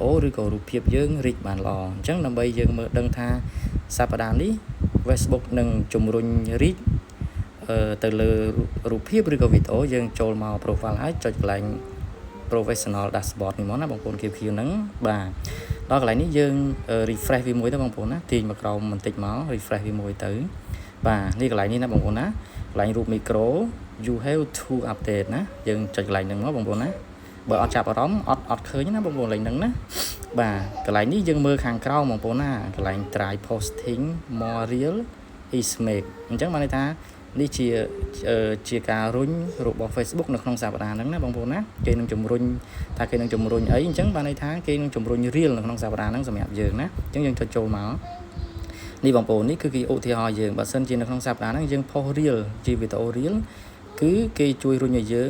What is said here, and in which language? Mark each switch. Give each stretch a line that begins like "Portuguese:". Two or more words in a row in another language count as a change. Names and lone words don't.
Khmer: អូឬក៏រូបភាពយើងរីកបានល្អអញ្ចឹងដើម្បីយើងមើលដឹងថាសប្តាហ៍នេះ Facebook នឹងជំរុញ reach ទៅលើរូបភាពឬក៏វីដេអូយើងចូលមក profile ហើយចុចកន្លែង professional dashboard នេះមកណាបងប្អូនខៀវៗហ្នឹងបាទដល់កន្លែងនេះយើង refresh វាមួយទៅបងប្អូនណាទាញមកក្រោមបន្តិចមក refresh វាមួយទៅបាទនេះកន្លែងនេះណាបងប្អូន ណាកន្លែងរូប micro
English: you have to update
Khmer: ណាយើងចុចកន្លែងហ្នឹងមកបងប្អូនណាបើអត់ចាប់អារម្មណ៍អត់ឃើញណាបងប្អូនលេងហ្នឹងណាបាទកន្លែងនេះយើងមើលខាងក្រោមបងប្អូនណាកន្លែង
English: try posting more real is make
Khmer: អញ្ចឹងបានន័យថានេះជា ការរុញរបស់ Facebook នៅក្នុងសប្តាហ៍ហ្នឹងណាបងប្អូនណាគេនឹងជំរុញថាគេនឹងជំរុញអីអញ្ចឹងបានន័យថាគេនឹងជំរុញ real នៅក្នុងសប្តាហ៍ហ្នឹងសម្រាប់យើងណាអញ្ចឹងយើង ចុចចូលមកនេះបងប្អូននេះគឺគេឧទាហរណ៍យើងបើសិនជានៅក្នុងសប្តាហ៍ហ្នឹងយើងផុស real ជាវីដេអូ real គឺគេជួយរុញឲ្យយើង